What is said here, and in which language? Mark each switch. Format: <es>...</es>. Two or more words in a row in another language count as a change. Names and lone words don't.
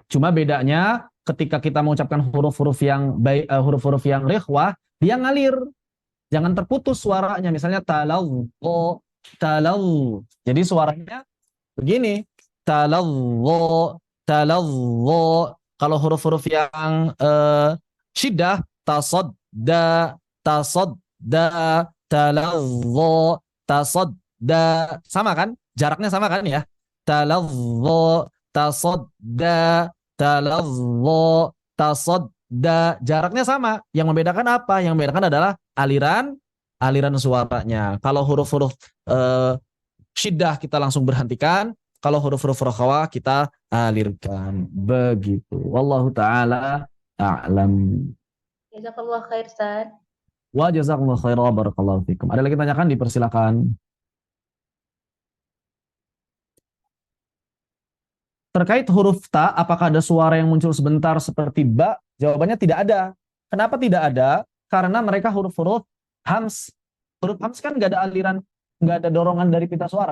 <id>Cuma bedanya ketika kita mengucapkan huruf-huruf yang huruf-huruf yang rikhwah, dia ngalir. Jangan terputus suaranya. Misalnya talau, talau. Jadi suaranya begini. Talau, talau. Kalau huruf-huruf yang syiddah, tasodda, tasodda, talau, tasodda. Sama kan? Jaraknya sama kan ya? Talau, tasodda, talau, tasodda. Jaraknya sama. Yang membedakan apa? Yang membedakan adalah aliran suaranya. Kalau huruf-huruf syiddah kita langsung berhentikan. Kalau huruf-huruf rakhawah kita alirkan. Begitu.</id> <ar>والله تعالى أعلم. جزاك الله خير Ustaz. وجزاكم الله خيرا بارك الله فيكم.</ar> <id>Ada lagi tanyakan? Dipersilakan. Terkait huruf ta, apakah ada suara yang muncul sebentar seperti ba? Jawabannya tidak ada. Kenapa tidak ada? Karena mereka huruf-huruf hams. Huruf hams kan nggak ada aliran, nggak ada dorongan dari pita suara.</id>